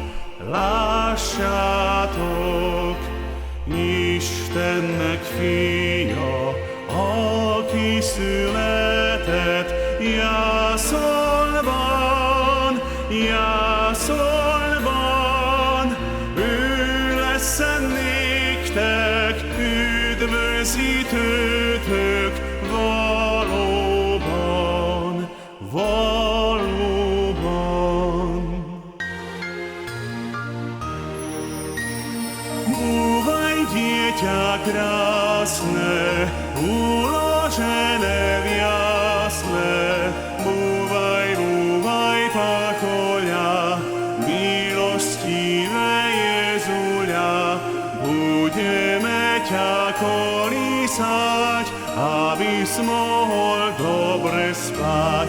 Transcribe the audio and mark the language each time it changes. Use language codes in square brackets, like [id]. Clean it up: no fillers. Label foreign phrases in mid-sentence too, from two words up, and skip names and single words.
[hu] lássátok, Istennek fia, aki született jászolban, jászolban, ő lesz néktek üdvözítőtök valóban, valóban. [sk] Búvaj, dieťa krásne, uložené v jasle, búvaj, búvaj, pakoľa, milostivé Jezuľa, budeme ťa kolísať, abys mohol dobre spať.